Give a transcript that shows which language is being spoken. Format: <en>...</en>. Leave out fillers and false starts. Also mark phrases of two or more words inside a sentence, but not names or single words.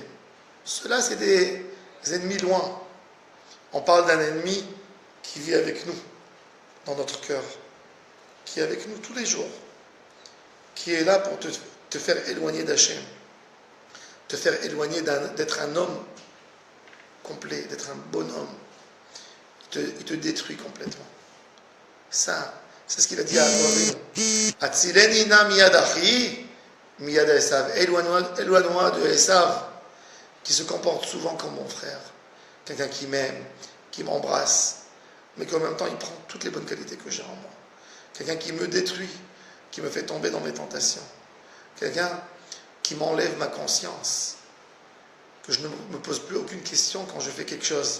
<fr>Ceux-là, c'est des ennemis loin. On parle d'un ennemi qui vit avec nous, dans notre cœur, qui est avec nous tous les jours, qui est là pour te faire éloigner d'Hachem, te faire éloigner d'être un homme complet, d'être un bonhomme. Il te détruit complètement. Ça, c'est ce qu'il a dit à Abraham.</fr> <he>הצילני נא מיד אחי, מיד עשו.</he> <fr>Éloigne-moi de Esav, qui se comporte souvent comme mon frère. Quelqu'un qui m'aime, qui m'embrasse, mais qu'en même temps, il prend toutes les bonnes qualités que j'ai en moi. Quelqu'un qui me détruit, qui me fait tomber dans mes tentations. Quelqu'un qui m'enlève ma conscience, que je ne me pose plus aucune question quand je fais quelque chose.</fr>